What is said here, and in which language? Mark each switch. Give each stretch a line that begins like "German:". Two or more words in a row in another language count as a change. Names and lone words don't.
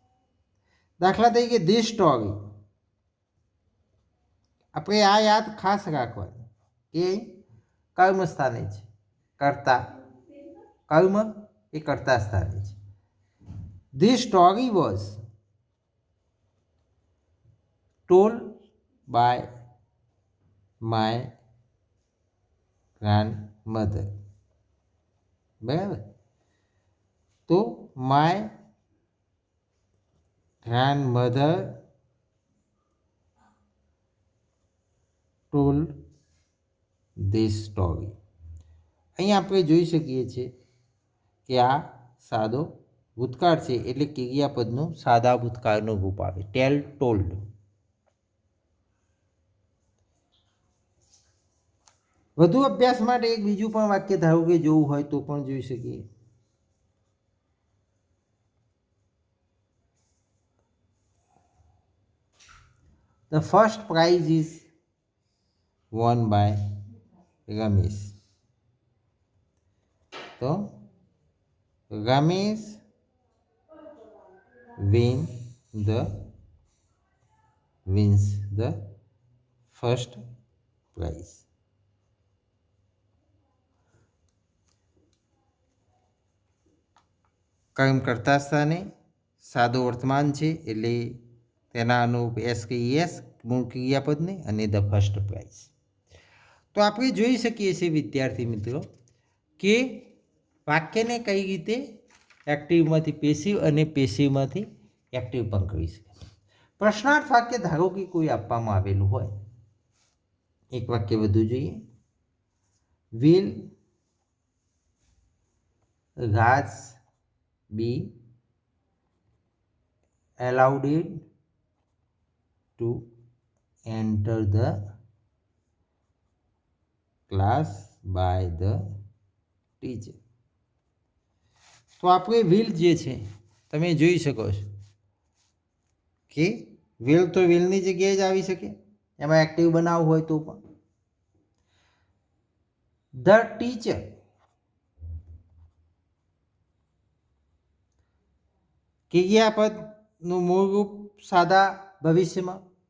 Gujarati: દાખલા તરીકે
English: this story,
Gujarati: આપણે આ યાદ ખાસ રાખવાનું કે કર્મ સ્થાને છે, કર્તા. કર્મ એ કર્તા સ્થાને છે.
English: this story was told by my grandmother.
Gujarati: બરાબર. તો
English: માય grandmother told this story.
Gujarati: અહીંયા આપણે જોઈ શકીએ છીએ કે આ સાદો ભૂતકાળ છે એટલે ક્રિયાપદનું સાદા ભૂતકાળનું રૂપ આવે,
English: tell, told.
Gujarati: વધુ અભ્યાસ માટે એક બીજું પણ વાક્ય ધારો કે જોવું હોય તો પણ જોઈ શકીએ.
English: The first prize is won by Ramesh. તો Ramesh wins the first પ્રાઇસ.
Gujarati: કર્મ કરતા સ્થાને સાદો વર્તમાન છે એટલે તેના અનુરૂપ એસ કે એસ મૂળ ક્રિયાપદને અને
English: the first prize.
Gujarati: તો આપણે જોઈ શકીએ છીએ વિદ્યાર્થી મિત્રો કે વાક્યને કઈ રીતે એક્ટિવમાંથી પેસિવ અને પેસિવમાંથી એક્ટિવ પણ કરી શકે. પ્રશ્નાર્થ વાક્ય ધારો કે કોઈ આપવામાં આવેલું હોય, એક વાક્ય વધુ જોઈએ.
English: વિલ Raj be allowed to enter the class by the teacher.
Gujarati: તો આપણે વિલ જે છે તમે જોઈ શકો છો કે વિલ તો વિલની જગ્યાએ જ આવી શકે, એમાં એક્ટિવ બનાવવું હોય તો પણ.
English: the teacher
Gujarati: ક્રિયાપદનું મૂળ રૂપ સાદા ભવિષ્યમાં.